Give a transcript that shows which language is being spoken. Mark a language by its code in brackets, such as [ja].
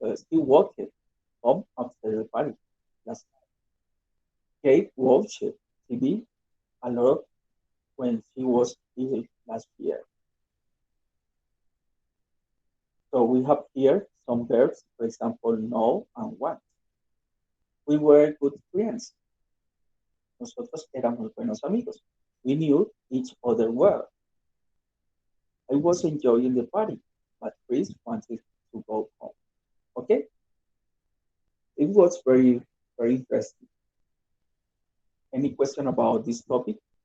[en] Still walking home after the party last night. Kate watched TV a lot when she was ill last year. So we have here some verbs, for example, know and want. We were good friends. [es] Nosotros éramos buenos amigos. [en] We knew each other well. I was enjoying the party, but Chris wanted to go home. Okay? It was very, very interesting. Any question about this topic?